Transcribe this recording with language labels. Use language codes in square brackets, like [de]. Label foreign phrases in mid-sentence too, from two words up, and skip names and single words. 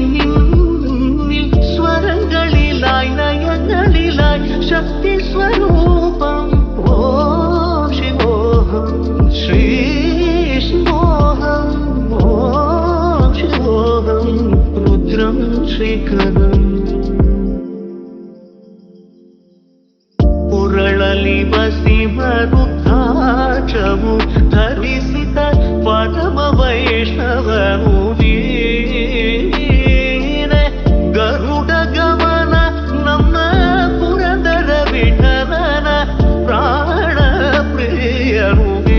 [ml] നിന്നിൽ സ്വരങ്ങളിലായി നയങ്ങളിലായി ശക്തി സ്വരൂപം ഓം ശിവോഹം ശ്രീ ശിവോഹം ഓം ശിവോഹം രുദ്രം ശ്രീകരം [kn] ಪುರಳಲಿ ಬಸಿಮರುದ್ರಾಕ್ಷವು ಧರಿಸಿದ ಪರಮ ವೈಷ್ಣವನು ನೀನೆ ಗರುಡ ಗಮನ ನಮ್ಮ ಪುರಂದರ ವಿಠಲನ ಪ್ರಾಣ ಪ್ರಿಯನು